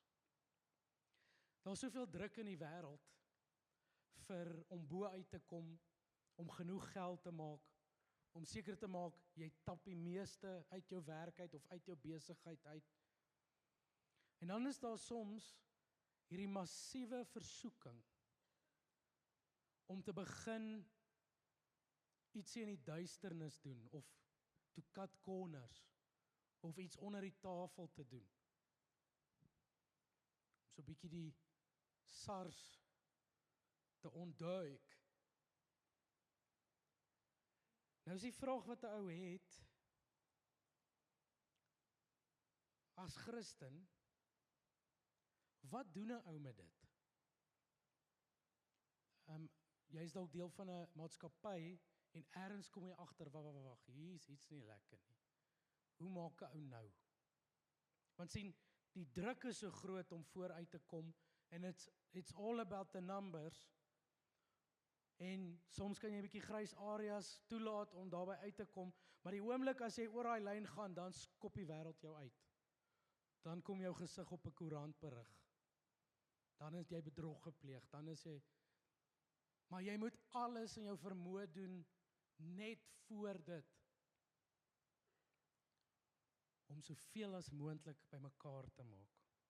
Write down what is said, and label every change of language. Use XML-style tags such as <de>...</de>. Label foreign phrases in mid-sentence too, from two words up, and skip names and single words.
<af>Daar's soveel druk in die wêreld om bo uit te kom, om genoeg geld te maak, om seker te maak, jy tap die meeste uit jou werk uit, of uit jou besigheid uit. En dan is daar soms hierdie massiewe versoeking, om te begin ietsie in die duisternis doen, of</af> <en>to cut corners,</en> <af>of iets onder die tafel te doen. Om so 'n bietjie die SARS te ontduik. Nou is die vraag wat 'n ou het, as Christen, wat doen 'n ou met dit? Jy is dalk deel van 'n maatskappy, en ergens kom jy agter, wag, hier is iets nie lekker nie. Hoe maak 'n ou nou? Want sien, die druk is so groot om vooruit te kom, en</af> <en>it's all about the numbers,</en> <af>en soms kan jy 'n bietjie grys areas toelaat om daarby uit te kom, maar die oomblik as jy oor daai lyn gaan, dan skop die wêreld jou uit. Dan kom jou gesig op 'n koerantberig. Dan is jy bedrog gepleeg, dan is jy, maar jy moet alles in jou vermoë doen, net voor dit, om soveel as moontlik bymekaar te maak.</af>